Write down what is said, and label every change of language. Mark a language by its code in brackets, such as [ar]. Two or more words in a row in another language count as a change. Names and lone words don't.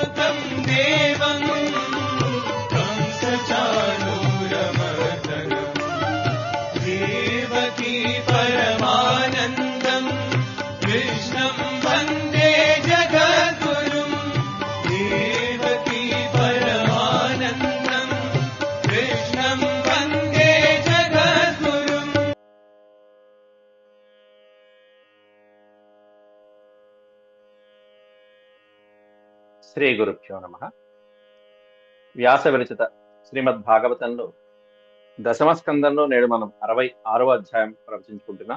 [sa] वरं देवं कंसचाणूरमर्दनम् देवकी परमानन्दं कृष्णं वन्दे जगद्गुरुं देवकी परमानन्दं कृष्णं वन्दे जगद्गुरुम्. శ్రీ గురుభ్యో నమః. [te] వ్యాస విరచిత శ్రీమద్ భాగవతంలో దశమ స్కందంలో నేడు మనం 66వ అధ్యాయం ప్రవచించుకుంటున్నాం.